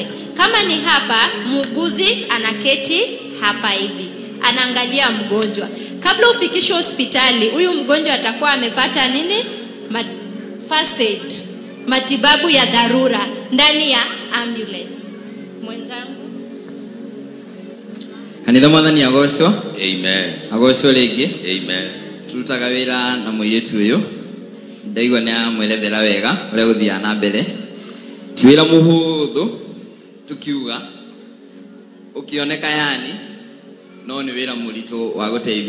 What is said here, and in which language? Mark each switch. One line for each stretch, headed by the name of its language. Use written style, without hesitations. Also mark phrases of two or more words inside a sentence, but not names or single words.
Swahili: Kama ni hapa, muuguzi anaketi hapa hivi, anaangalia mgonjwa. Kabla ufikishe hospitali, huyu mgonjwa atakuwa amepata nini?
English: First aid,
Swahili: matibabu ya dharura ndani ya ambulance. Mwenzangu.
Kikuyu: Kanitha mwathani agocwo. Amen. Agocwo rĩngĩ. Amen. Turutaga wĩra na mũirĩtu ũyũ. Ndaigua nĩ amwelethera wega ũrĩa gũthiaga na mbere. Ti wĩra mũhũthũ tukiuga, ukioneka yani no nĩ wĩra mũritũ wa gũteithia